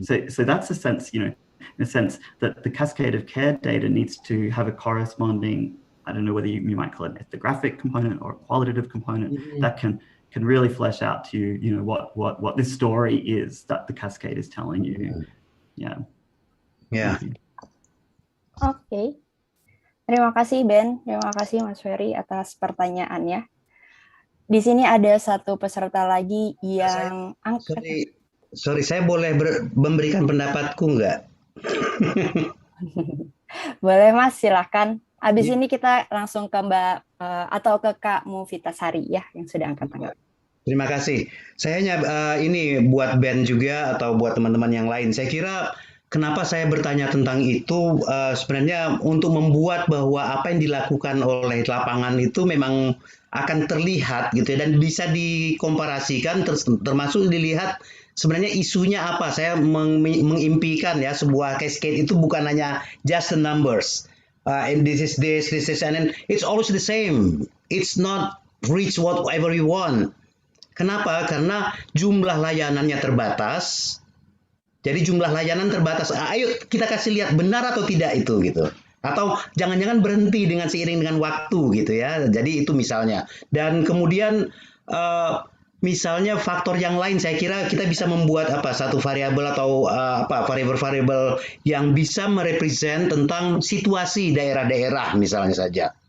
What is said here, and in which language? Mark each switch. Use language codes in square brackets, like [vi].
[en] So that's a sense, in a sense that the cascade of care data needs to have a corresponding, I don't know whether you might call it an ethnographic component or a qualitative component that can really flesh out to you, what this story is that the cascade is telling you. [id] Oke. Terima kasih Ben, terima kasih Mas Ferry atas pertanyaannya. Di sini ada satu peserta lagi yang angkat. Sorry, saya boleh memberikan pendapatku nggak? Boleh Mas, silakan. Abis ini kita langsung ke Mbak atau ke Kak Mufitasari ya, yang sudah angkat tangan. Terima kasih. Saya hanya ini buat Ben juga atau buat teman-teman yang lain. Saya kira kenapa saya bertanya tentang itu sebenarnya untuk membuat bahwa apa yang dilakukan oleh lapangan itu memang akan terlihat gitu ya, dan bisa dikomparasikan termasuk dilihat sebenarnya isunya apa. Saya mengimpikan ya sebuah cascade itu bukan hanya [en] just the numbers. And this is and it's always the same. It's not reach whatever you want. [id] Kenapa? Karena jumlah layanannya terbatas. Jadi jumlah layanan terbatas. Ayo kita kasih lihat benar atau tidak itu gitu. Atau jangan-jangan berhenti dengan seiring dengan waktu gitu ya. Jadi itu misalnya. Dan kemudian misalnya faktor yang lain, saya kira kita bisa membuat satu variabel atau variabel-variabel yang bisa merepresent tentang situasi daerah-daerah misalnya saja.